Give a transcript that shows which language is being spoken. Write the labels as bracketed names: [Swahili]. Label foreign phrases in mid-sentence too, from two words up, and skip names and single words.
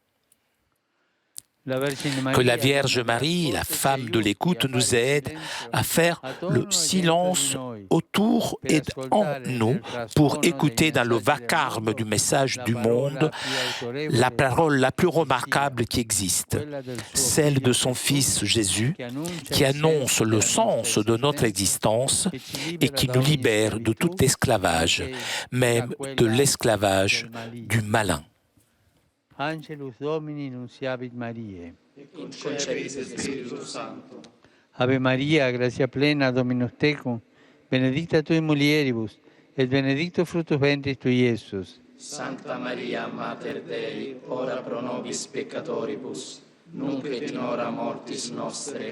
[French] Que la Vierge Marie, la femme de l'écoute, nous aide à faire le silence autour et en nous pour écouter dans le vacarme du message du monde la parole la plus remarquable qui existe, celle de son Fils Jésus, qui annonce le sens de notre existence et qui nous libère de tout esclavage, même de l'esclavage du malin. [Latin] Angelus Domini nunciavit Mariae. Et concepit Spiritus Sancto. Ave Maria, gratia plena, Dominus tecum, benedicta tui mulieribus, et benedictus fructus ventris tui, Iesus. Sancta Maria, Mater Dei, ora pro nobis peccatoribus, nunc et in hora mortis nostre.